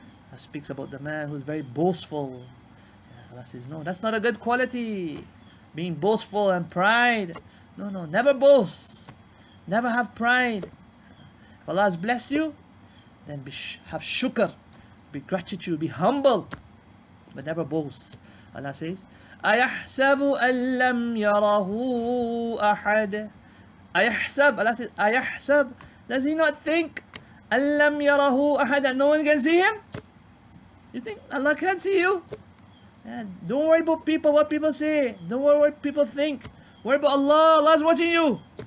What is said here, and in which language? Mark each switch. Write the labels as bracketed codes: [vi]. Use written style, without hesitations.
[en] That speaks about the man who's very boastful. Allah says, no, that's not a good quality. Being boastful and pride. No, never boast. Never have pride. If Allah has blessed you, then have shukr, be gratitude, be humble, but never boast. Allah says, [ar] أَيَحْسَبُ أَن لَّمْ يَرَهُ أَحَدٌ. [en] أَيَحْسَب, Allah says, أَيَحْسَب, does he not think [ar] أَن لَّمْ يَرَهُ أَحَدٌ, [en] that no one can see him? You think Allah can't see you? Yeah, don't worry about people, what people say. Don't worry what people think. Worry about Allah. Allah's watching you.